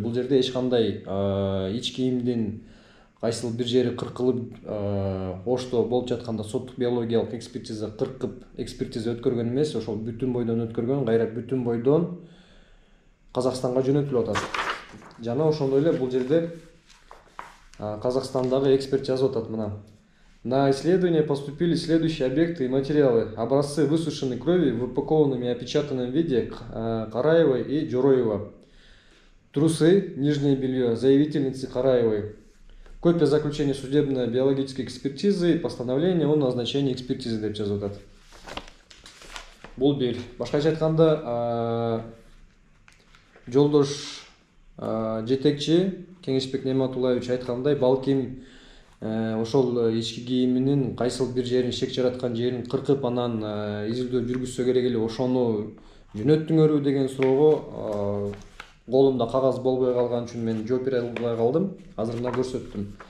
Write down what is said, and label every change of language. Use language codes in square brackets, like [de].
[ky] Бул жерде эч кандай ич кийимдин кайсыл бир жери кыркылып, Ошто болуп жатканда соттук биологиялык экспертиза кыркып экспертиза өткөргөн эмес, ошол бүтүн бойдон өткөргөн, кайра бүтүн бойдон Казакстанга жөнөтүлүп атат. Жана ошондой эле бул жерде Казакстандагы эксперт жазып атат мына. [ru] На исследование поступили следующие объекты и материалы. Образцы высушенной крови в упакованном и опечатанном виде Караевой и Джуроева. Трусы, нижнее белье заявительницы Караевой. Копия заключения судебно-биологической экспертизы и постановление о назначении экспертизы [ky] деп жазып атат. Бул бир. Башкача айтканда, жолдош жетекчи Кеңешбек Ниматуллаевич айткандай, балким ошол ички кийиминин кайсыл бир жерин шек жараткан жерин кыркып, анан изилдөө жүргүзсө керек эле, ошону жөнөттүңөрбү деген суроого колумда кагаз болбой калган үчүн мен жооп бере албай калдым. Азыр мына көрсөттүм.